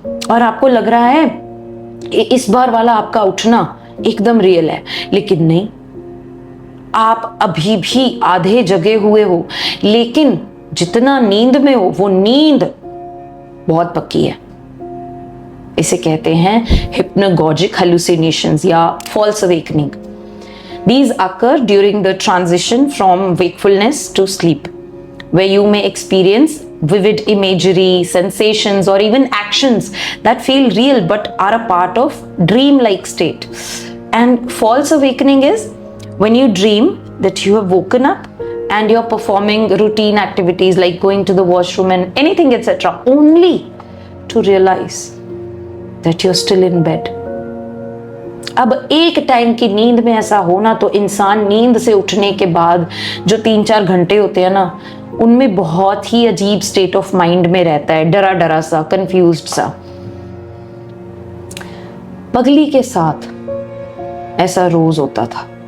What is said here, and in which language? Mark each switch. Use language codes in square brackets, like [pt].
[hi] और आपको लग रहा है कि इस बार वाला आपका उठना एकदम रियल है, लेकिन नहीं, आप अभी भी आधे जगे हुए हो, लेकिन जितना नींद में हो वो नींद बहुत पक्की है। इसे कहते हैं hypnagogic hallucinations या false awakening. [en] These occur during the transition from wakefulness to sleep, where you may experience vivid imagery, sensations, or even actions that feel real but are a part of dream-like state. And false awakening is when you dream that you have woken up and you're performing routine activities like going to the washroom and anything, etc., only to realize that you're still in bed. [hi] अब एक time की नींद में ऐसा होना तो इंसान नींद से उठने के बाद जो 3-4 घंटे होते हैं ना, उनमें बहुत ही अजीब स्टेट ऑफ माइंड में रहता है, डरा डरा सा, कंफ्यूज्ड सा। पगली के साथ ऐसा रोज होता था।